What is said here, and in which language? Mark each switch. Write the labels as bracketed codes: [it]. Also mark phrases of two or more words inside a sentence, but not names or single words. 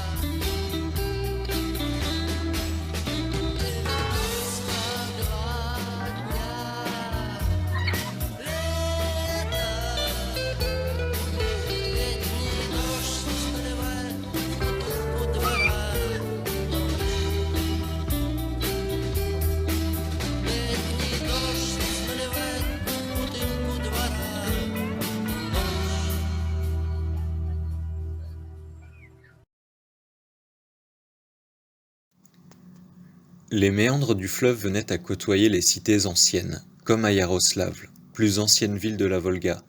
[ru] 92 дня лета. Летний дождь наливает бутылку двора. Летний дождь наливает бутылку двора. [fr] Les méandres du fleuve venaient à côtoyer les cités anciennes, comme à Iaroslavl, plus ancienne ville de la Volga.